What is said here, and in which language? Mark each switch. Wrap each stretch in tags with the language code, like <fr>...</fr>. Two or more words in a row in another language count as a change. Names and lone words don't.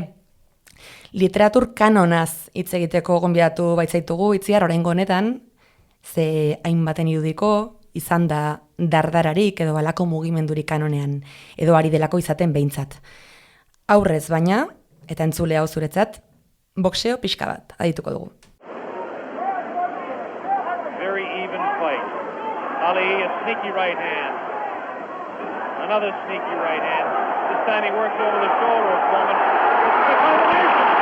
<eu>Literatur kanonaz hitz egiteko gonbidatu baitzaitugu Itziar oraingo honetan, ze hainbaten irudiko izan da dardararik edo halako mugimendurik kanonean, edo ari delako izaten behintzat. Aurrez baina, eta entzule hau zuretzat, boxeo pixka bat adituko dugu.</eu> <en>Very even fight. Ali, a sneaky right hand. Another sneaky right hand. This time he works over the shoulder of Foreman. This is the combination.</en>